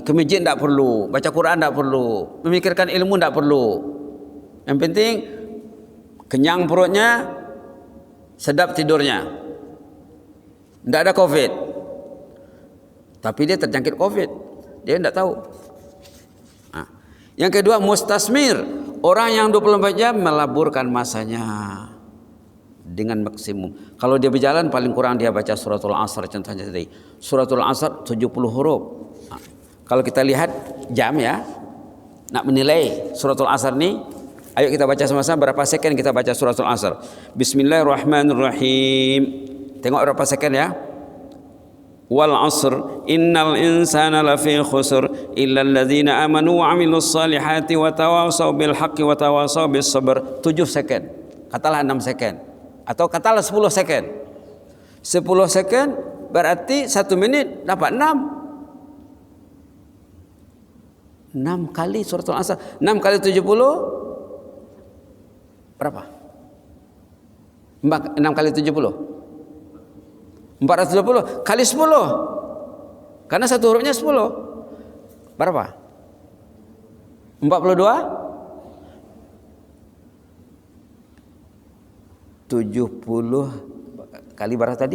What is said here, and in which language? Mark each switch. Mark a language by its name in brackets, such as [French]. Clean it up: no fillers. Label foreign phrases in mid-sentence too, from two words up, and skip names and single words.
[Malay] Ke masjid tidak perlu, baca Quran tidak perlu, memikirkan ilmu tidak perlu. Yang penting kenyang perutnya, sedap tidurnya, tidak ada COVID. Tapi dia terjangkit COVID, dia tidak tahu. Yang kedua mustasmir, orang yang 24 jam melaburkan masanya dengan maksimum. Kalau dia berjalan paling kurang dia baca [Arabic] سورة العصر, [Malay] contohnya tadi. [Arabic] سورة العصر [Malay] 70 huruf. Kalau kita lihat jam ya, nak menilai [Arabic] سورة العصر [Malay] ni, ayo kita baca sama-sama berapa second kita baca [Arabic] سورة العصر. بسم الله الرحمن الرحيم. [Malay] Tengok berapa second ya. [Arabic] والعصر إن الإنسان لفي خسر إلا الذين آمنوا وعملوا الصالحات وتواصوا بالحق وتواصوا بالصبر. [Malay] 7 second. Katalah 6 second. Atau katalah 10 second. 10 second berarti 1 minit dapat 6. 6 kali [Arabic] سورة العصر. [Malay] 6 kali 70 berapa? 6 kali 70 420 kali 10. Karena satu hurufnya 10. Berapa? 42? 70 kali berapa tadi?